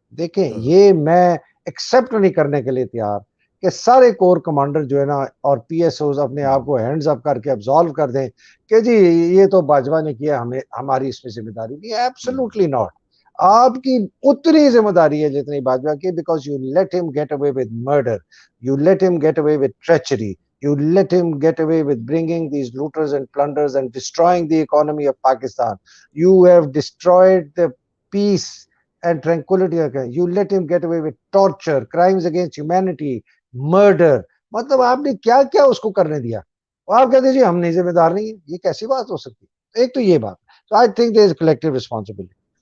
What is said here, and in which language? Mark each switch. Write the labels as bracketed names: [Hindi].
[Urdu] دیکھیں یہ میں ایکسپٹ نہیں کرنے کے لیے تیار کہ سارے کور کمانڈر جو ہے نا اور پی ایس اوز اپنے آپ کو ہینڈز اپ کر کے ابزالو کر دیں کہ جی یہ تو باجوہ نے کیا, ہمیں ہماری اس میں ذمہ داری نہیں. [English] Absolutely not. [Urdu] آپ کی اتنی ذمہ داری ہے جتنی باجوہ کی, [English] Because you let him get away with murder, you let him get away with treachery, you let him get away with bringing these looters and plunders and destroying the economy of Pakistan. You have destroyed the peace and tranquility. You let him get away with torture, crimes against humanity, murder. [Urdu] مطلب آپ نے کیا کیا اس کو کرنے دیا, اور آپ کہتے ہیں جی ہم نہیں ذمہ دار نہیں ہیں. یہ کیسی بات ہو سکتی؟ ایک تو یہ بات. [English] So I think there is collective responsibility.